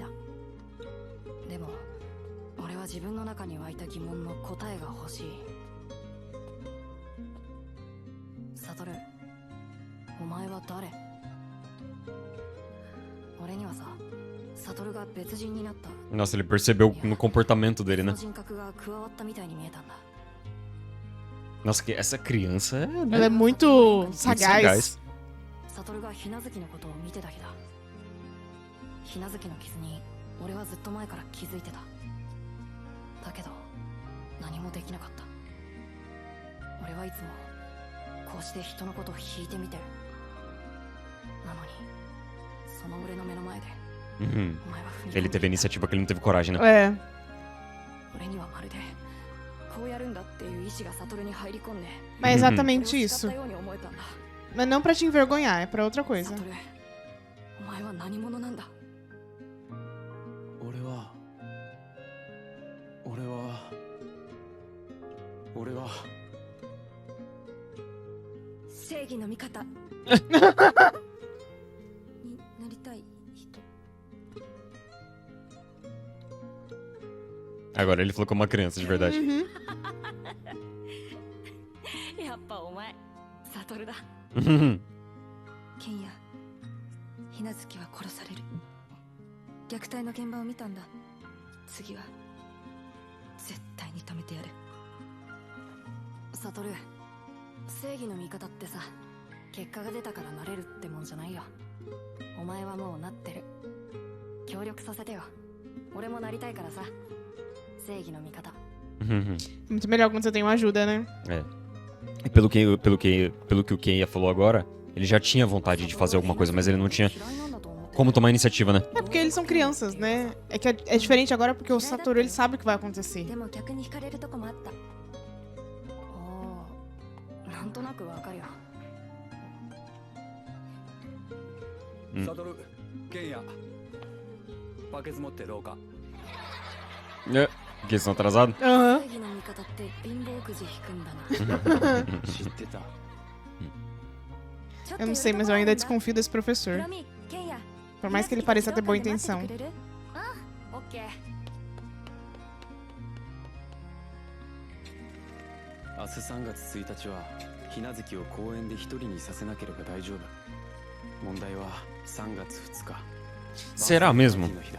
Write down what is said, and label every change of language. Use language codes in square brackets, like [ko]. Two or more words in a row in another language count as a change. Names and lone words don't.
[ja] でも俺は自分の中に湧いた疑問の答えが欲しい。サトル、お前は誰？俺にはさ、サトルが別人になった。 [pt] Nossa, ele percebeu no comportamento dele, né? [ja] 人格が加わったみたいに見えたんだ。 [pt] Nossa, que essa criança é, Ela é muito muito sagaz. [ja] サトルがひなずきのことを見てた日だ。ひなずきの傷に俺はずっと前から気づいてた。だけど何もできなかった。俺はいつもこうして人のことを引いてみてる。なのにその俺の目の前で [pt] Uhum. [ja] お前は踏み込んで [pt] Ele teve a iniciativa que ele não teve coragem, né? É. [ja] 俺にはまるでこうやるんだっていう意志がサトルに入り込んで [pt] Mas é exatamente [ja] 俺を [pt] isso. [ja] 使ったように思えたんだ。 [pt] Mas não pra te envergonhar, é pra outra coisa. [ja] サトル、お前は何者なんだ？俺は正義の味方になりたい人。 [pt] Agora ele falou como uma criança, de verdade. Uhum. [ja] やっぱお前サトルだ。 [pt] Uhum. [ja] ケンヤ、ひなずきは殺される。虐待の現場を見たんだ。次は絶対に止めてやる。サトル、正義の味方ってさ、結果が出たからなれるってもんじゃないよ。お前はもうなってる。協力させてよ。俺もなりたいからさ。正義の味方。 [pt] Uhum. Muito melhor quando você tem uma ajuda, né? É. E pelo que o Kenya falou agora, ele já tinha vontade de fazer alguma coisa, mas ele não tinha como tomar iniciativa, né? É porque eles são crianças, né? É que é diferente agora porque o Satoru ele sabe o que vai acontecer. [ja] でも逆に惹かれるとこもあった。おお、なんとなくわかるよ。サトル、ケンヤ、バケツ持って廊下。 [pt] É, porque eles estão atrasados. Aham. [ja] 正義の味方って貧乏くじ引くんだな。知ってた。 [pt] Eu não sei, mas eu ainda desconfio desse professor. Por mais que ele pareça ter boa intenção. [ja] オッケー。明日3月1日はひなずきを公園で一人にさせなければ大丈夫。問題は3月2日。 [pt] Será mesmo?